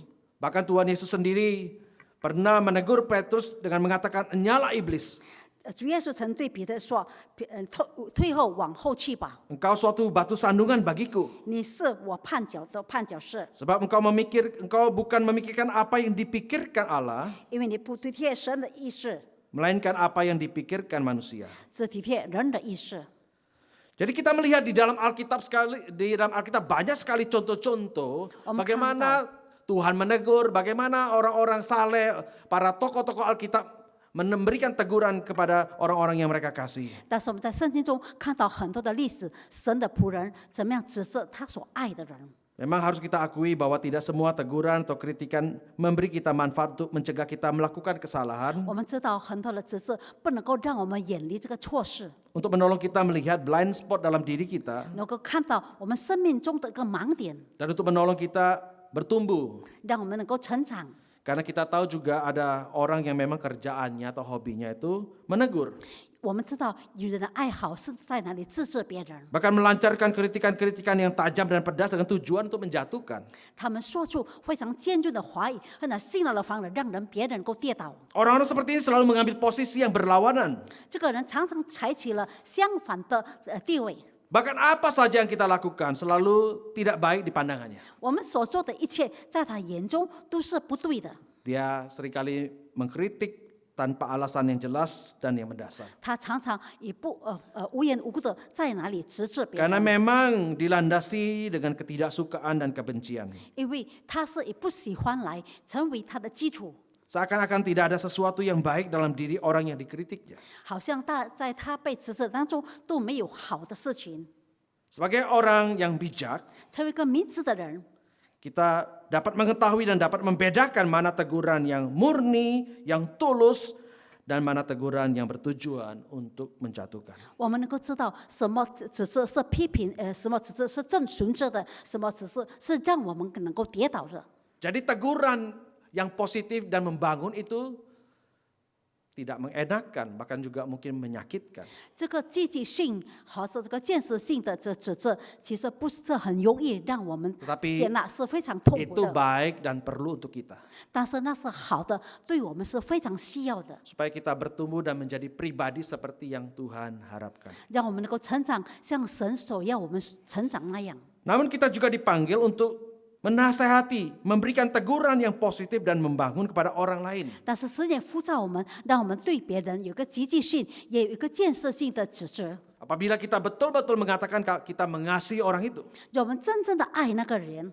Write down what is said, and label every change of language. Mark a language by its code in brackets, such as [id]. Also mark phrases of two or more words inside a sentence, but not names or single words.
[id] Bahkan Tuhan Yesus sendiri pernah menegur Petrus dengan mengatakan, "Nyala iblis, [zh] 主耶稣曾对彼得说：“退后往后去吧， [id] engkau suatu batu sandungan bagiku. [zh] 你是我绊脚石， [id] Sebab engkau bukan memikirkan apa yang dipikirkan Allah, [zh] 因为你不体贴神的意思， [id] melainkan apa yang dipikirkan manusia." [zh] 只体贴人的意思。 [id] Jadi kita melihat di dalam Alkitab banyak sekali contoh-contoh bagaimana Tuhan menegur, bagaimana orang-orang saleh, para tokoh-tokoh Alkitab memberikan teguran kepada orang-orang yang mereka kasih. [zh] 但是我们在圣经中看到很多的历史，神的仆人怎么样指责他所爱的人。 [id] Memang harus kita akui bahwa tidak semua teguran atau kritikan memberi kita manfaat untuk mencegah kita melakukan kesalahan, [zh] 我们知道很多的指责不能够让我们远离这个错事， [id] untuk menolong kita melihat [en] blind spot [id] dalam diri kita, [zh] 能够看到我们生命中的一个盲点， [id] dan untuk menolong kita bertumbuh. [zh] 让我们能够成长。 [id] Karena kita tahu juga ada orang yang memang kerjaannya atau hobinya itu menegur. [zh] 我们知道有人的爱好是在哪里指责别人， [id] Bahkan melancarkan kritikan-kritikan yang tajam dan pedas dengan tujuan untuk menjatuhkan. [zh] 他们说出非常尖锐的话语和那辛辣的方式，让人别人能够跌倒。 [id] Orang-orang seperti ini selalu mengambil posisi yang berlawanan. [zh] 这个人常常采取了相反的地位。 [id] Bahkan apa saja yang kita lakukan selalu tidak baik di pandangannya. [zh] 我们所做的一切，在他眼中都是不对的。 [id] Dia seringkali mengkritik tanpa alasan yang jelas dan yang mendasar. [zh] 他常常也无缘无故的在哪里指责别 [id] Karena [zh] 人， [id] memang dilandasi dengan ketidaksukaan dan kebencian. [zh] 因为他是以不喜欢来成为他的基础， [id] Seakan-akan tidak ada sesuatu yang baik dalam diri orang yang dikritiknya. [zh] 好像在他被指责当中都没有好的事情。 [id] Sebagai orang yang bijak, [zh] 成为一个明智的人， [id] kita dapat mengetahui dan dapat membedakan mana teguran yang murni, yang tulus, dan mana teguran yang bertujuan untuk menjatuhkan. [zh] 我们能够知道什么指责是批评，什么指责是正纯着的，什么指责是让我们能够跌倒的。 [id] Jadi teguran yang positif dan membangun itu tidak mengenakan, bahkan juga mungkin menyakitkan. [zh] 这个积极性和是这个建设性的指责，其实不是很容易让我们 [id] Tetapi [zh] 接纳，是非常痛苦 [id] Itu [zh] 的。 [id] baik dan perlu untuk kita. [zh] 但是那是好的，对我们是非常需要的， [id] Supaya kita bertumbuh dan menjadi pribadi seperti yang Tuhan harapkan. [zh] 让我们能够成长，像神所要我们成长那样。 [id] Namun kita juga dipanggil untuk menasehati, memberikan teguran yang positif dan membangun kepada orang lain. [zh] 但是神也呼召我们，让我们对别人有个积极性，也有一个建设性的指责， [id] Apabila kita betul-betul mengatakan kita mengasihi orang itu. [zh] 让我们真正的爱那个人。